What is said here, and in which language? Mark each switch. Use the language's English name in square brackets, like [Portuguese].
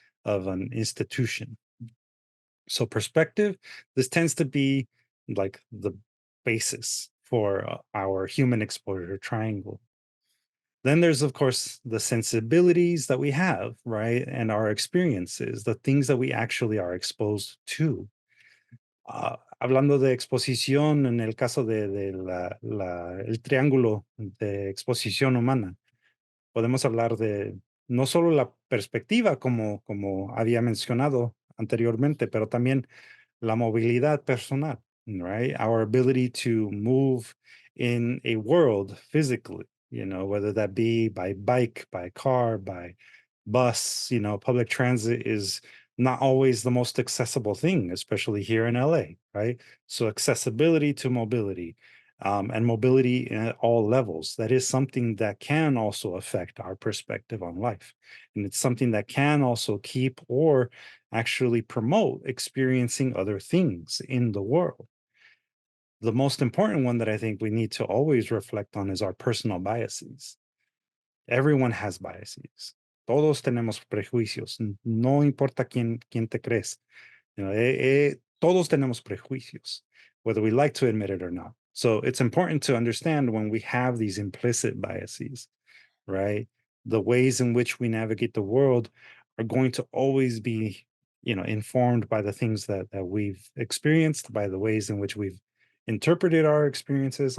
[English] of an institution. So perspective, this tends to be like the basis for our human exposure triangle. Then there's, of course, the sensibilities that we have, right? And our experiences, the things that we actually are exposed to. [Spanish] Hablando de exposición, en el caso de el triángulo de exposición humana, podemos hablar de no solo la perspectiva, como había mencionado anteriormente, pero también la movilidad personal, [English] right? Our ability to move in a world physically, whether that be by bike, by car, by bus. Public transit is not always the most accessible thing, especially here in LA, right? So accessibility to mobility, and mobility at all levels, that is something that can also affect our perspective on life. And it's something that can also keep or actually promote experiencing other things in the world. The most important one that I think we need to always reflect on is our personal biases. Everyone has biases. [Spanish] Todos tenemos prejuicios. No importa quién te crees. Todos tenemos prejuicios, [English] whether we like to admit it or not. So it's important to understand when we have these implicit biases, right? The ways in which we navigate the world are going to always be, informed by the things that we've experienced, by the ways in which we've interpreted our experiences.